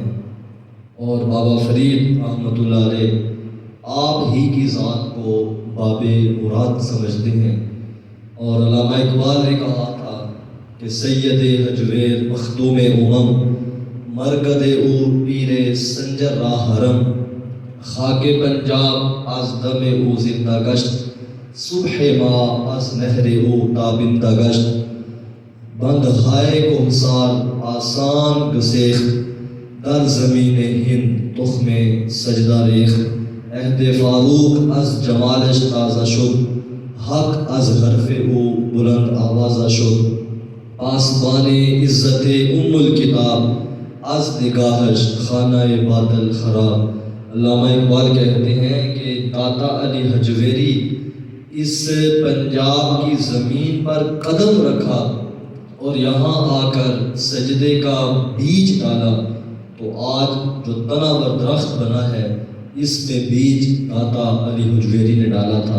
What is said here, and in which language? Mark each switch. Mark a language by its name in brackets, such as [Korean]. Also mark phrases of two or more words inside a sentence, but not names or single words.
[Urdu] اور بابا فرید رحمۃ اللہ علیہ آپ ہی کی ذات کو باب مراد سمجھتے ہیں۔ اور علامہ اقبال نے کہا تھا کہ [Persian] سید حجویر مخدوم امم، مرکد او پیر سنجر راہ حرم، خاک پنجاب از دم او زندہ گشت، صبح ما از نہر او تابندہ گشت، بند ہائے کو حسار آسان گسیخت، در زمین ہند تخم سجدہ ریخت، عہد فاروق از جمالش تازہ شد، حق از حرف او بلند آوازہ شد، پاسبان عزت ام الکتاب، از نگاہش خانہ باطل خراب۔ [Urdu] علامہ اقبال کہتے ہیں کہ داتا علی حجویری اس پنجاب کی زمین پر قدم رکھا اور یہاں آ کر سجدے کا بیج ڈالا، تو آج جو تناور درخت بنا ہے اس میں بیج داتا علی حجویری نے ڈالا تھا۔